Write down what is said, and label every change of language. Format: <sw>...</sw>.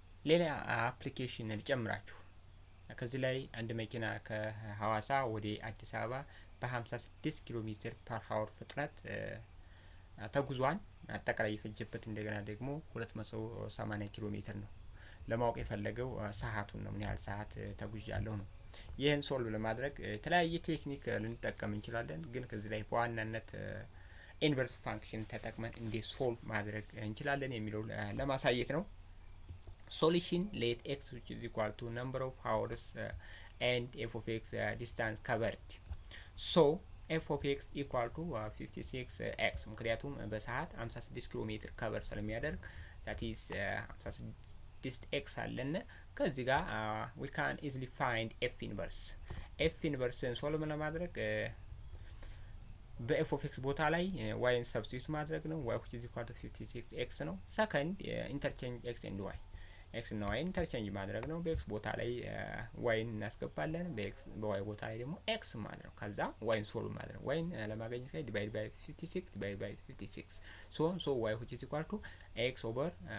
<am>ሌላ አፕሊኬሽን ልጨምራችሁ። ከዚህ ላይ አንድ መኪና ከሐዋሳ ወደ አዲስ አበባ በ56 ኪሎ ሜትር ፐር ሃወር ፍጥነት ተጉዟል። አጠቃላይ የፈጀበት እንደገና ደግሞ 280 ኪሎ ሜትር ነው። ለማወቅ የፈለገው ሰዓቱን ነው፣ ምን ያህል ሰዓት ተጉዣለሁ ነው። ይህን ሶልቭ ለማድረግ የተለያየ ቴክኒክ ልንጠቀም እንችላለን፣ ግን ከዚህ ላይ በዋናነት ኢንቨርስ ፋንክሽን ተጠቅመን እንዴት ሶልቭ ማድረግ እንችላለን የሚለው ለማሳየት ነው። ሶሉሽን ሌት</am> <en>x which is equal to number of hours and f of x distance covered. so f of x equal to 56x</en> <am>ምክንያቱም በሰዓት 56 ኪሎ ሜትር ከቨር ስለሚያደርግ</am> <en>that is</en> <am>6 ኤክስ አለን። ከዚህ ጋር</am> <en>we can easily find f inverse</en> <am>ሶልቭ ለማድረግ በኤፍ ኦፍ ኤክስ ቦታ ላይ ዋይን ሰብስቲቱት ማድረግ ነው። ዋይ which is equal to 56 ኤክስ ነው። ሰከንድ ኢንተርቼንጅ ኤክስ ኤንድ ዋይ ኤክስ እና ዋይ ኢንተርቼንጅ ማድረግ ነው። በኤክስ ቦታ ላይ ዋይን እናስገባለን፣ በዋይ ቦታ ላይ ደግሞ ኤክስ ማለት ነው። ከዛ ዋይን ሶልቭ ማድረግ ዋይን ለማግኘት ላይ ዲቫይድ ባይ 56 ሶ ዋይ which is equal to ኤክስ ኦቨር</am>